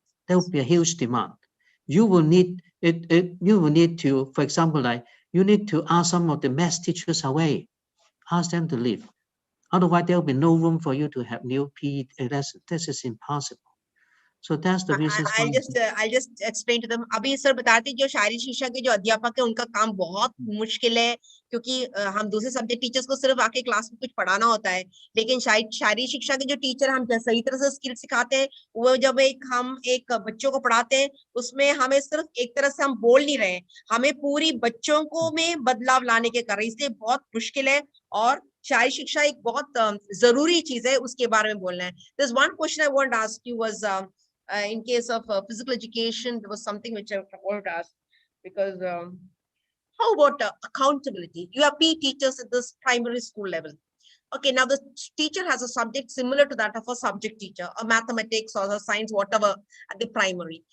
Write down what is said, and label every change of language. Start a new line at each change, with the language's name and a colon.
English: There will be a huge demand. You will need you will need to, for example, like you need to ask some of the math teachers away, ask them to leave. Otherwise, there will be no room for you to have new PE lessons. This is impossible. So that's the reason. I'll just explain to them.
Hindi: अभी sir बताते जो शारीरिक शिक्षा के जो अध्यापक है उनका काम बहुत मुश्किल है, क्योंकि हम दूसरे सब्जेक्ट टीचर्स को सिर्फ आके क्लास में कुछ पढ़ाना होता है, लेकिन शारीरिक शिक्षा के जो टीचर हम सही तरह से स्किल सिखाते हैं, वो जब हम एक बच्चों को पढ़ाते हैं, उसमें हमें सिर्फ एक तरह से हम बोल नहीं रहे, हमें पूरी बच्चों को में बदलाव लाने के कर रहे हैं, इसलिए बहुत मुश्किल है। और शारीरिक शिक्षा एक बहुत जरूरी चीज है, उसके बारे में बोलना है।
English: There's one question I want to ask you was in case of physical education, there was something which I wanted to ask, because how about accountability? You have PE teachers at this primary school level. Okay, now the teacher has a subject similar to that of a subject teacher, a mathematics or a science, whatever, at the primary.